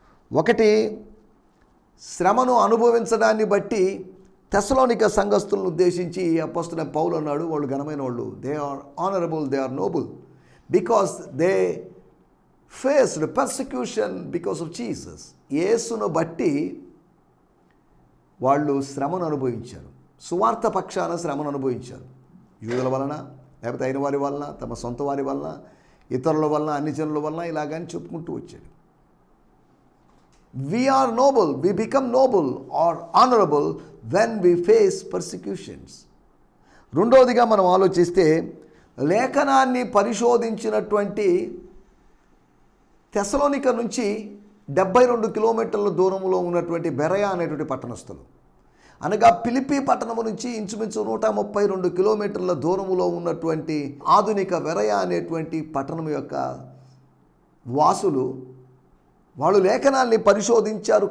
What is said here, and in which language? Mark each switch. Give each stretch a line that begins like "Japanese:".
Telugu: ఒకటి, శ్రమను అనుభవించడాన్ని బట్టి తెస్సలోనిక సంఘస్థులను ఉద్దేశించి అపోస్తలుడైన పౌలు అన్నాడు, వాళ్ళు ఘనమైన వాళ్ళు,
English: They are honourable, they are noble because they faced persecution because of Jesus.
Telugu: యేసును బట్టి వాళ్ళు శ్రమను అనుభవించారు, సువార్త పక్షాన శ్రమను అనుభవించారు. యూదుల వలన, లేకపోతే అయిన వారి వలన, తమ సొంత వారి వలన, ఇతరుల వలన, అన్ని జనుల వలన ఇలాగని చెప్పుకుంటూ వచ్చాడు.
English: We are noble, we become noble or honorable when we face persecutions.
Telugu: రెండవదిగా మనం ఆలోచిస్తే, లేఖనాన్ని పరిశోధించినటువంటి తెస్సలోనిక నుంచి 72 కిలోమీటర్ల దూరంలో ఉన్నటువంటి బెరయా అనేటువంటి పట్టణస్థులు, అనగా ఫిలిప్పీ పట్టణము నుంచి ఇంచుమించు 132 కిలోమీటర్ల దూరములో ఉన్నటువంటి ఆధునిక బెరయా అనేటువంటి పట్టణం యొక్క వాసులు, వాళ్ళు లేఖనాల్ని పరిశోధించారు.